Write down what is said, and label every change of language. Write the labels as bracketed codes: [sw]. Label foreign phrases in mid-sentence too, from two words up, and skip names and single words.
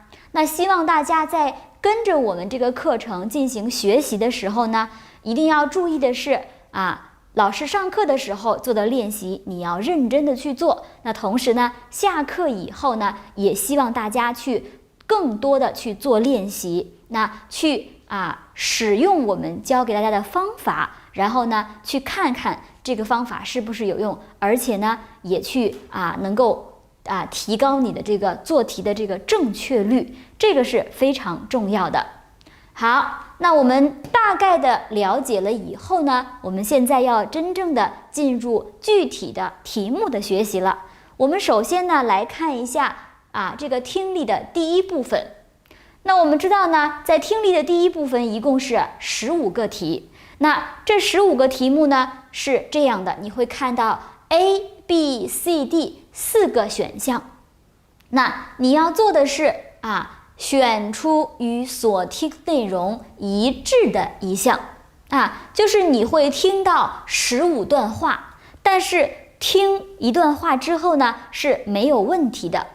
[zh] 那希望大家在跟着我們這個課程進行學習的時候呢，一定要注意的是老師上課的時候做的練習，你要認真的去做。那同時呢，下課以後呢，也希望大家去更多的去做練習，那去使用我們教給大家的方法，然後呢去看看這個方法是不是有用，而且呢也去能夠提高你的這個做題的這個正確率，這個是非常重要的。好，那我們大概的了解了以後呢，我们现在要真正的進入具體的題目的學習了。我們首先呢來看一下這個聽力的第一部分。那我們知道呢，在聽力的第一部分一共是15 個題。那這15個題目呢是這樣的，你會看到 A、B、C、D 4個選項。那你要做的是選出與所聽內容一致的一項就是你會聽到15段話，但是聽一段話之後呢是沒有問題的。